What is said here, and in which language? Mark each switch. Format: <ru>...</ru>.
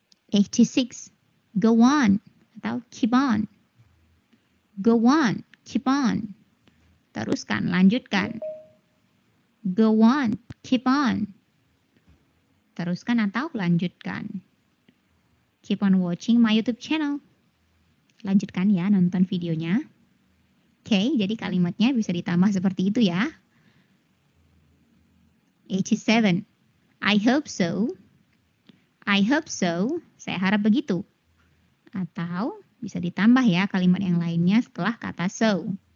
<en>86. Go on atau keep on. Go on, keep on.</en> <id>Teruskan, lanjutkan.</id> <en>Go on, keep on.</en> <id>Teruskan atau lanjutkan.</id> <en>Keep on watching my YouTube channel.</en> <id>Lanjutkan ya nonton videonya. Oke, jadi kalimatnya bisa ditambah seperti itu ya.</id> <en>87. I hope so. I hope so.</en> <id>Saya harap begitu. Atau bisa ditambah ya kalimat yang lainnya setelah kata so.</id>